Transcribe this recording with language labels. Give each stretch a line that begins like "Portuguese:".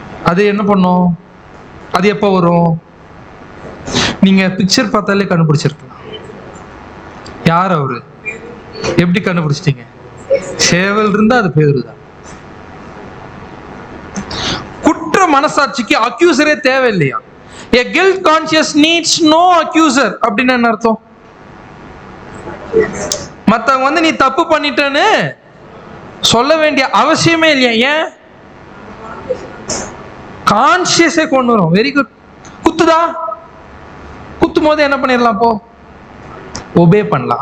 Tamil: அது என்ன பண்ணும்? அது எப்ப வரும்? நீங்க பிக்சர் பார்த்தாலே கண்டுபிடிச்சிருக்கலாம். யார் அவரு, எப்படி கண்டுபிடிச்சிட்டீங்க? சேவல் இருந்தா அது பேரு தான். குற்ற மனசாட்சிக்கு அக்யூசரே தேவையில்லையா?
English: A guilt conscious needs no accuser.
Tamil: அப்படின்னு என்ன அர்த்தம்? மத்தவங்க நீ தப்பு பண்ணிட்டேன்னு சொல்ல வேண்டிய அவசியமே இல்லையா? ஏன்? கான்சியஸே கொண்டு வரும். Very good. குத்துதா, குத்தும் போது என்ன பண்ணிடலாம், போ ஒபே பண்ணலாம்.